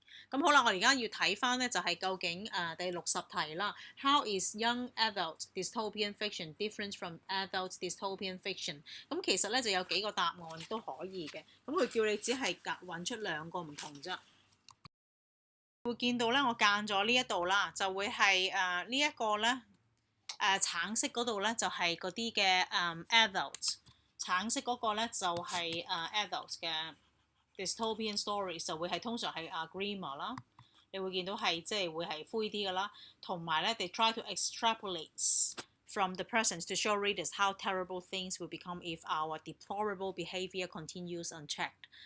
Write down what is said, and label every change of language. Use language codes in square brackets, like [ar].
[yue] 咁好啦，我而家要睇翻咧就係究竟第60題啦。 [en] How is young adult dystopian fiction different from adult dystopian fiction？ [yue] 咁其實咧就有幾個答案都可以嘅。咁佢叫你只係揾出2個唔同啫。會見到咧，我間咗呢一度啦，就會係呢一個咧橙色嗰度咧就係嗰啲嘅adult， 橙色嗰個咧就係adult 嘅。 [en] Dystopian stories [yue] 就會係通常係 [en] grimmer [yue] 啦，你會見到係即係會係灰啲嘅啦，同埋咧 [en] they try to extrapolate from the present to show readers how terrible things will become if our deplorable behaviour continues unchecked。